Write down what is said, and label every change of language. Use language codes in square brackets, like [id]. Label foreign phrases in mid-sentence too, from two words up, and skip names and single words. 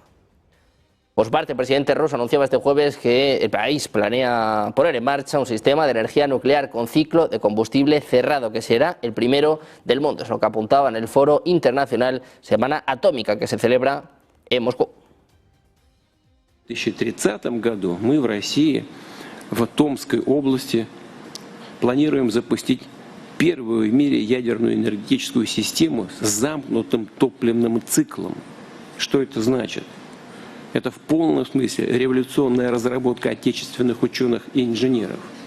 [es] Por su parte, el presidente ruso anunciaba este jueves que el país planea poner en marcha un sistema de energía nuclear con ciclo de combustible cerrado, que será el primero del mundo. Es lo que apuntaba en el Foro Internacional Semana Atómica, que se celebra en Moscú. [ru] В 2030 году мы в России, в Томской области, планируем запустить первую в мире ядерную энергетическую систему с замкнутым топливным циклом. Что это значит? Это в полном смысле революционная разработка отечественных ученых и инженеров.